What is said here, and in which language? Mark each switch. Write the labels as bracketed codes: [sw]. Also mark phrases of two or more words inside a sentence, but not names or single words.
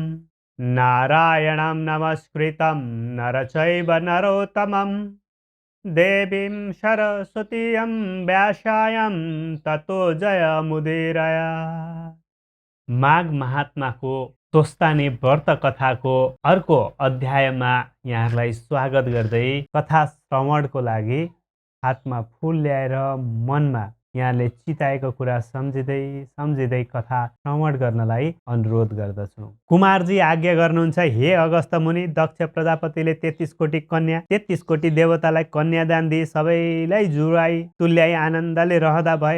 [sa] नारायणं नमस्कृतं नरचैव नरोत्तमं देवीं सरस्वतीं व्यासायं ततो जयमुदीरय। [ne] माघ महात्माको स्वस्तानि व्रत कथाको अर्को अध्यायमा यहाँलाई स्वागत गर्दै कथा श्रवणको लागि हातमा फूल ल्याएर मनमा यहाँले चिताएको कुरा सम्झिँदै कथा श्रवण गर्नलाई अनुरोध गर्दछु। कुमारजी आज्ञा गर्नुहुन्छ, हे अगस्त मुनि, दक्ष प्रजापतिले 33 कोटी कन्या 33 कोटी देवतालाई कन्यादान दिई सबैलाई जुराई तुल्याई आनन्दले रहँदा भए।